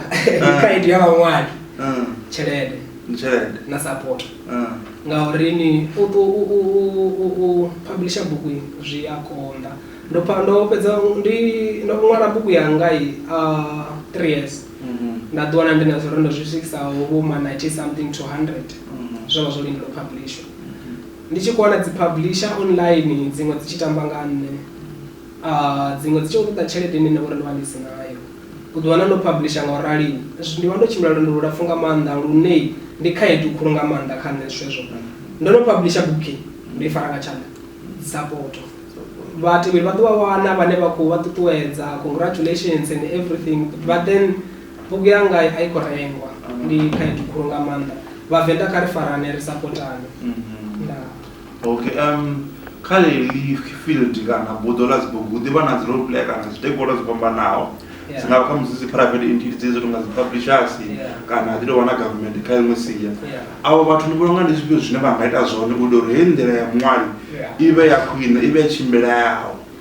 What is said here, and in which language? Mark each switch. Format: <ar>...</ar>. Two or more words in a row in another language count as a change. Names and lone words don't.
<ve>Ndi khaedu ya vhaṅwali. Tshelede na support. Ngauri ni u publisha bugu zwi a konḓa. Ndo fhedza ndo ṅwala bugu yanga 3 years. Nda ḓi wana ndi na zwirendo zwi swikisaho vho ma 90</ve> <en>something to</en> <ve>100. Zwo vha zwo lindela u publishwa. ndi tshi kuwana dzi publisher online dziṅwe dzi tshi tamba nga nne dziṅwe dzi tshi ṱoḓa tshelede ine nṋe uri ndo vha ndi si nayo u ḓi wana ndo publisher nga u rali ndi vha ndo tshimbila lwendo lulapfhu nga maanḓa lune ndi khaedu khulu nga maanḓa kha nṋe zwezwo ndo no publisher buki ndi fara nga tshanḓa support vhatevheli vha ḓo vha wana vhane vha khou vha ṱuṱuwedza</ve> <en>congratulations and everything but then</en> <ve>bugu yanga a i khou rengwa ndi khaedu khulu nga maanḓa vhavenḓa kha ri farane ri sapotane. Okay, kha ḽeḽi field kana buḓo ḽa dzibugu hu ḓivha na dzi</ve> <en>role play</en> <ve>kana stakeholder dzo fhambanaho dzi nga kha musi dzi</ve> <en>private entities</en> <ve>dzo tonga dzi publishers kana dzi tou wana government kha iṅwe sia avho vhathu ndi vhona nga ndi zwifhio zwine vha nga ita zwone u uri heyi nḓila ya muṅwali i vhe ya khwine i vhe ya tshimbileyaho.</ve>